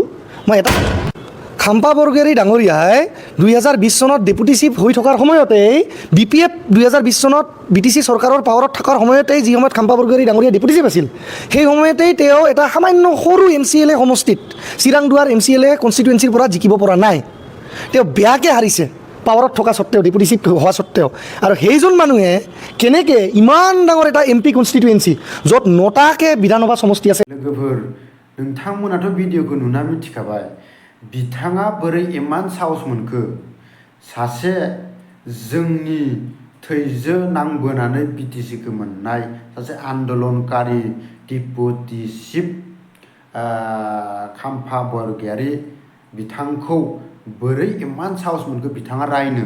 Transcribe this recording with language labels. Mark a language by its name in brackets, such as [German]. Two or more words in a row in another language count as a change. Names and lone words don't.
[Assamese] মই এটা খাম্পা বৰগোহাঞি ডাঙৰীয়াই 2020 চনত [English] deputy chief [Assamese] হৈ থকাৰ সময়তেই BPF 2020 চনত BTC চৰকাৰৰ পাৱাৰত থকাৰ সময়তেই, যি সময়ত খাম্পা বৰগোহাঞি ডাঙৰীয়া [English] deputy chief [Assamese] আছিল, সেই সময়তেই তেওঁ এটা সামান্য সৰু MCLA সমষ্টিত, চিৰাংদুৱাৰ [English] MCLA constituencyৰ [Assamese] পৰা জিকিব পৰা নাই। তেওঁ বেয়াকৈ হাৰিছে পাৱাৰত থকা স্বত্তেও, [English] deputy chief [Assamese] হোৱা স্বত্তেও। আৰু সেইজন মানুহে কেনেকৈ ইমান ডাঙৰ এটা [English] MP constituency, [Assamese] য'ত 9টাকৈ বিধানসভা সমষ্টি আছে। [Bodo] लोगोफोर नोंथांमोनाथ' भिडिअखौ नुना मिथिखाबाय बिथाङा बोरै [Assamese] ইমান সাহস [Bodo] मोनखो। सासे जोंनि थैजो नांबोनानै BTCखौ मोननाय सासे आन्दलनकारि [English] deputy chief [Bodo] खाम्फा बरगयारि बिथांखौ बोरै [Assamese] ইমান সাহস [Bodo] मोनखो बिथाङा रायनो।